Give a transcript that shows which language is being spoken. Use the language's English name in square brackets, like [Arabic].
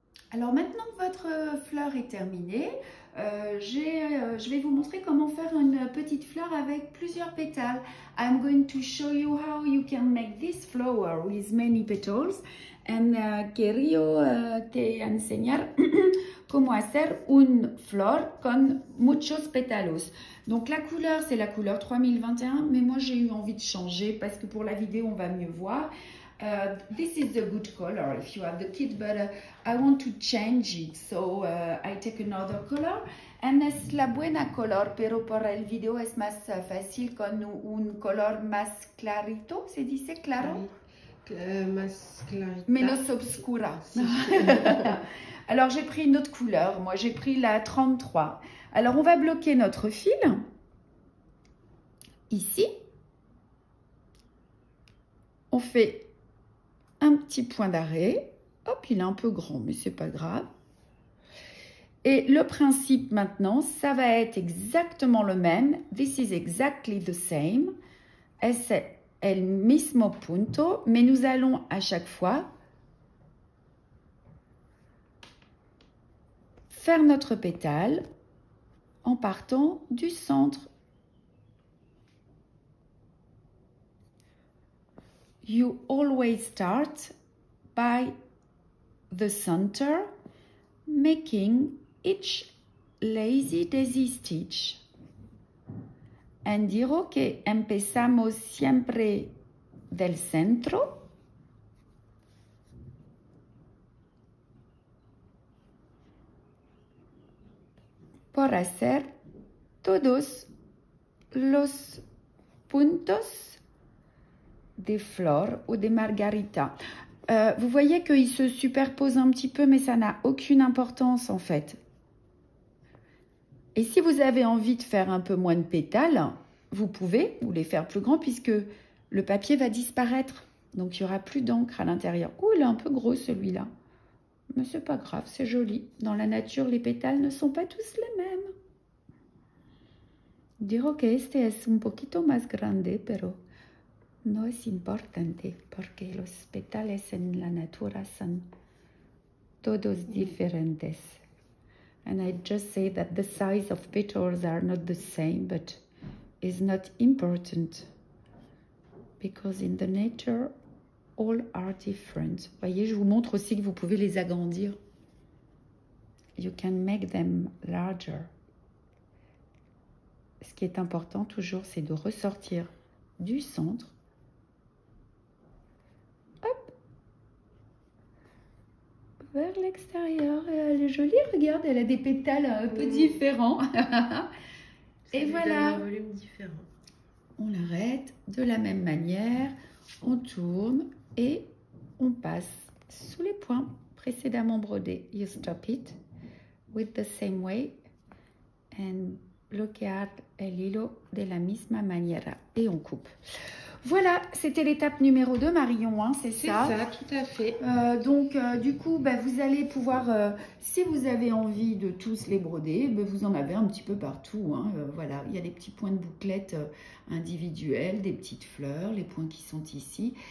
[French] Alors maintenant que votre fleur est terminée, je vais vous montrer comment faire une petite fleur avec plusieurs pétales. [English] I'm going to show you how you can make this flower with many petals. [Spanish] And quería te enseñar cómo hacer une flor con muchos pétalos. [French] Donc la couleur, c'est la couleur 3021, mais moi j'ai eu envie de changer parce que pour la vidéo, on va mieux voir. [English] This is the good color if you have the kit, but I want to change it, so I take another color. [Spanish] And es la buena color, pero por el video es más fácil con un color más clarito, ¿se dice claro? Más clarita. Menos obscura. [French] Alors j'ai pris une autre couleur, moi j'ai pris la 33. Alors on va bloquer notre fil, ici. On fait un petit point d'arrêt. Hop, il est un peu grand, mais c'est pas grave. Et le principe maintenant, ça va être exactement le même. [English] This is exactly the same. [Spanish] Es el mismo punto, [French] mais nous allons à chaque fois faire notre pétale en partant du centre. [English] You always start by the center, making each lazy daisy stitch. [Spanish] And digo que empezamos siempre del centro. Por hacer todos los puntos [French] des fleurs ou des [Spanish] margaritas. [French] Vous voyez qu'ils se superposent un petit peu, mais ça n'a aucune importance en fait. Et si vous avez envie de faire un peu moins de pétales, vous pouvez, ou les faire plus grands, puisque le papier va disparaître. Donc il n'y aura plus d'encre à l'intérieur. Oh, il est un peu gros celui-là. Mais c'est pas grave, c'est joli. Dans la nature, les pétales ne sont pas tous les mêmes. [Spanish] Digo que este es un poquito más grande, pero no es importante, porque los pétales en la natura son todos diferentes. [English] And I just say that the size of petals are not the same, but is not important. Because in the nature, all are different. [French] Vous voyez, je vous montre aussi que vous pouvez les agrandir. [English] You can make them larger. [French] Ce qui est important toujours, c'est de ressortir du centre. Hop. Vers l'extérieur. Elle est jolie, regarde, elle a des pétales un peu différents. Et voilà. Un volume différent. On l'arrête de la même manière. On tourne et on passe sous les points précédemment brodés. [English] You stop it with the same way and [Spanish] bloquear el hilo de la misma manera. [French] Et on coupe. Voilà, c'était l'étape numéro 2, Marion, hein, c'est ça? C'est ça, tout à fait. Du coup, vous allez pouvoir, si vous avez envie de tous les broder, vous en avez un petit peu partout. Hein, voilà, il y a des petits points de bouclettes individuels, des petites fleurs, les points qui sont ici.